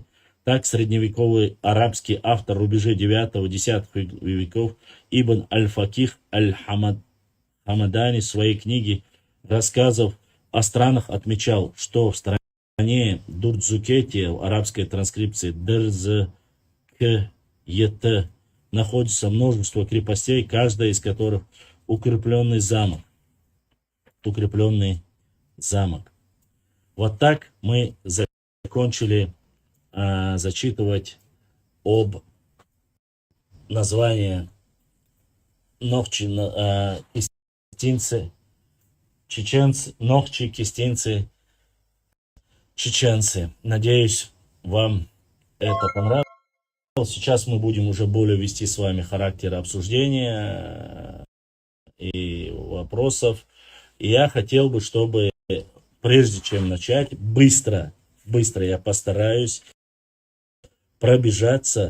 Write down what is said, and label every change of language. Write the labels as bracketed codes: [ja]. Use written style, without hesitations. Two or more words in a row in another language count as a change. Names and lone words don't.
[ru] Так, средневековый арабский автор рубежей 9-10 веков Ибн Аль-Факих Аль-Хамадани в своей книге рассказов о странах отмечал, что в стране Дурдзукетия в арабской транскрипции Дерзкет находится множество крепостей, каждая из которых укрепленный замок. Укрепленный замок. Вот так мы закончили зачитывать об названии Нохчи, кистинцы, чеченцы, Нохчи, кистинцы, чеченцы. Надеюсь, вам это понравилось. Сейчас мы будем уже более вести с вами характер обсуждения и вопросов. И я хотел бы, чтобы прежде чем начать, быстро я постараюсь пробежаться.